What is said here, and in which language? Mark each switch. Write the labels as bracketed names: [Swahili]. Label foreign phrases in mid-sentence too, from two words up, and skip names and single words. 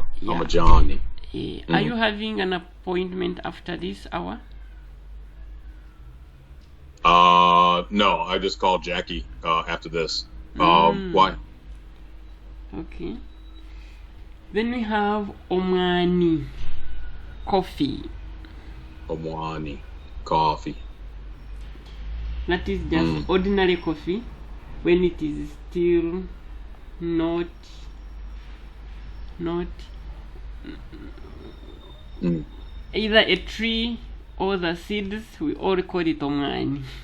[English] Yeah. Amajani. Are you having an appointment after this hour? No, I just called Jackie after this. Why? Okay. Then we have omwani, coffee. Omwani, coffee. That is just ordinary coffee when it is still not either a tree or the seeds. We all call it omani.